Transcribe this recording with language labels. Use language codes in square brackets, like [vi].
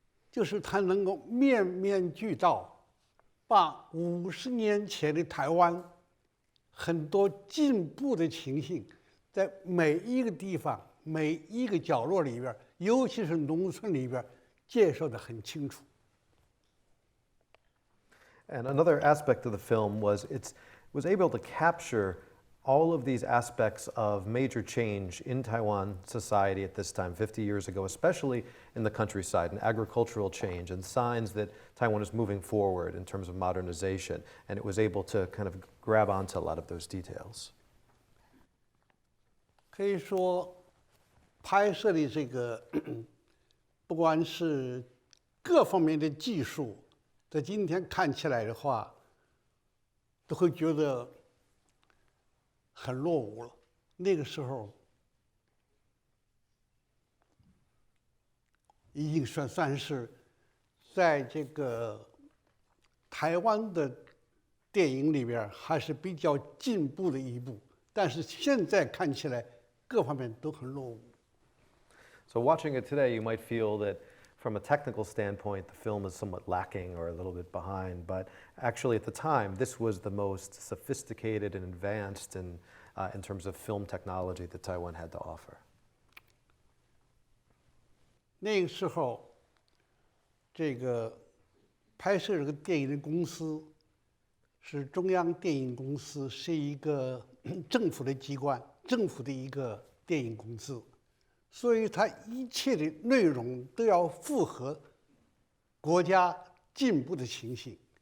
[zh] 就是它能够面面俱到，把50年前的台湾很多进步的情形，在每一个地方、每一个角落里边，尤其是农村里边，介绍得很清楚。 [en] And another aspect of the film was it was able to capture all of these aspects of major change in Taiwan society at this time, 50 years ago, especially in the countryside, and agricultural change and signs that Taiwan is moving forward in terms of modernization. And it was able to kind of grab onto a lot of those details. [zh] 可以说，拍摄的这个不管是各方面的技术，在今天看起来的话，都会觉得很落伍了。那个时候已经算是在这个台湾的电影里边还是比较进步的一部，但是现在看起来各方面都很落伍。 [en] So watching it today, you might feel that from a technical standpoint, the film is somewhat lacking or a little bit behind, but actually at the time, this was the most sophisticated and advanced in terms of film technology that Taiwan had to offer. [zh] 那个时候，这个拍摄这个电影的公司是中央电影公司，是一个政府的机关，政府的一个电影公司，所以它一切的内容都要符合国家进步的情形。